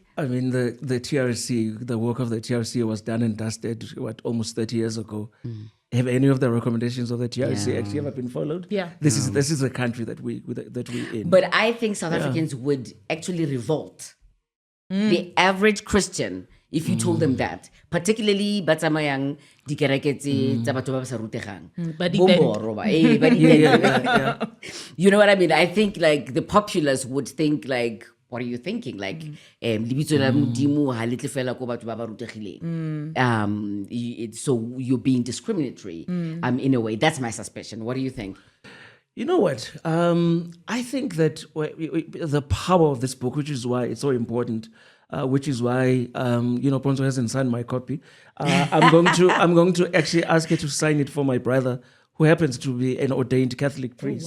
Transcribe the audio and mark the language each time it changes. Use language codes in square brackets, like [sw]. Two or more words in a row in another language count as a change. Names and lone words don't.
[en] I mean, the TRC, the work of the TRC was done and dusted, almost 30 years ago. Have any of the recommendations of the TRC Yeah. actually ever been followed? Yeah. This is the country that we're in. But I think South Africans would actually revolt. The average Christian, if you told them that, particularly [tn] batsamayang dikereke tsa batho ba ba sa rutegang. Ba di Bo tent. moro ba, ba di tent. [en] You know what I mean? I think like the populace would think like, what are you thinking? Like, [tn] lebitso la Modimo ha le tle fela ko batho ba ba rutegileng. [en] So you're being discriminatory in a way. That's my suspicion. What do you think? You know what? I think that the power of this book, which is why it's so important, which is why Pontsho hasn't signed my copy. I'm going to actually ask her to sign it for my brother, who happens to be an ordained Catholic priest,